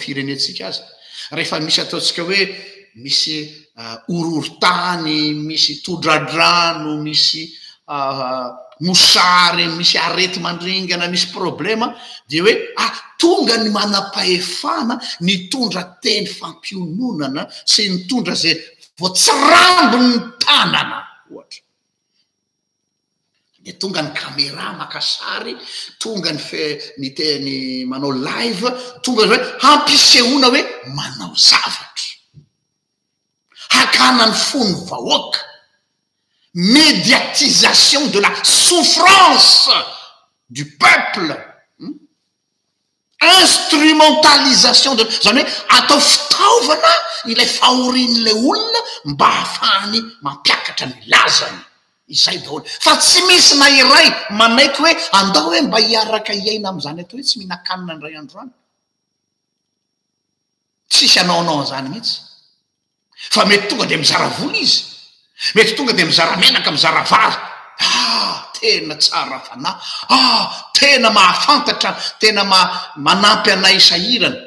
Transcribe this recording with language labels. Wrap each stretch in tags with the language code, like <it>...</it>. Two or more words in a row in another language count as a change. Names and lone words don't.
<mg>firenetsika azy, rehefa misy ataotsika hoe misy ororon-tany, misy todradrano, misy mosary, misy arety mandringana, misy problema de hoe tonga ny manam-pahefana nitondra teny fampiononana sy nitondra zay voatsirambony tanana ohatra. De tonga ny caméra maka sary, tonga ny teny manao live, tonga hoe hampisehoana hoe manao zavatra, hakana ny fony vahoaka,</mg> <fr>médiatisation de la souffrance du peuple,</fr> <mg>instrumentalisation de zany hoe atao fitaovana ilay fahorian'le olona mba hahafahany mampiakatra ny lazany. Izay daholo, fa tsy misy na iray manaiky hoe andao hoe mba hiaraka hiaina am'izany atao hoe tsy mihinan-kanina ny ray androany. Tsisy anaonao an'izany mihitsy, fa mety tonga de mizara vola izy, mety tonga de mizara menaka, mizara vary, tena tsara fanahy, tena mahafantatra, tena manampy anay isahirana.</mg>